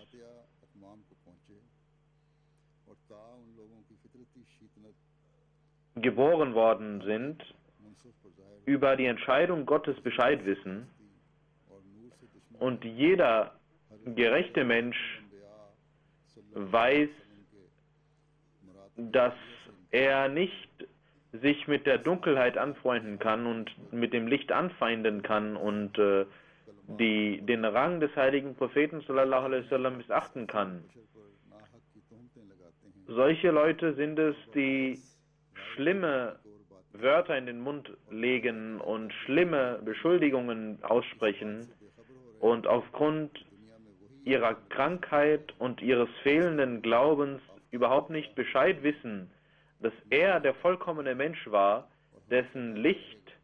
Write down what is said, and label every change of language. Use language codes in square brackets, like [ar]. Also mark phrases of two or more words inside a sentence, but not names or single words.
[de] geboren worden sind, über die Entscheidung Gottes Bescheid wissen und jeder gerechte Mensch weiß, dass er nicht sich mit der Dunkelheit anfreunden kann und mit dem Licht anfeinden kann und den Rang des heiligen Propheten [ar] صلى الله عليه وسلم [de] missachten kann. Solche Leute sind es, die schlimme Wörter in den Mund legen und schlimme Beschuldigungen aussprechen und aufgrund ihrer Krankheit und ihres fehlenden Glaubens überhaupt nicht Bescheid wissen, dass er der vollkommene Mensch war, dessen Licht